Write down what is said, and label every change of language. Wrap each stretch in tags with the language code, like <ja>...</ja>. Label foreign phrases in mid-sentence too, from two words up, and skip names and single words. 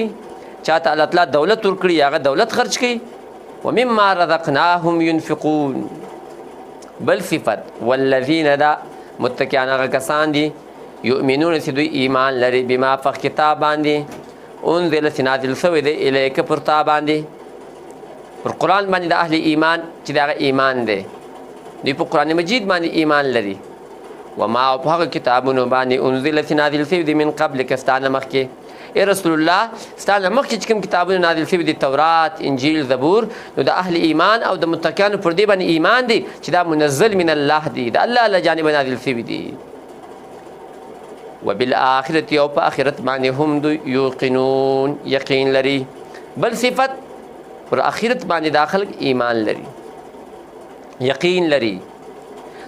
<ps>چاته الله تعالی دولت ورکړي هغه دولت خرج کوي</ps> <ar>ومما رزقناهم ينفقون</ar> <ps>بل صفت والذین دا متقیان هغه کسان دي یؤمنون چې دوی ایمان لري بما په کتاب باندې انزل چې نازل شوی دی الیک پر تا باندې پر قرآن باندې د اهل ایمان چې د هغه ایمان دی دوی په قرآن مجید باندې ایمان لري وما او په هغه کتابونو باندې انزل چې نازل شوي دي</ps> <ar>من قبل</ar> <ps>که ستانه مخکې ای رسول الله ستانه مخکې چې کوم کتابونه نازل شوي دي تورات انجیل زبور نو د اهل ایمان او د متقیانو پر دې باندې ایمان دی چې دا</ps> <ar>منزل من الله</ar> <ps>دی د الله له جانبه نازل شوي دي وبالآخرة او په آخرت باندې هم دوی یوقنون یقین لري بل صفت پر آخرت باندې دا خلک ایمان لري یقین لري نو</ps>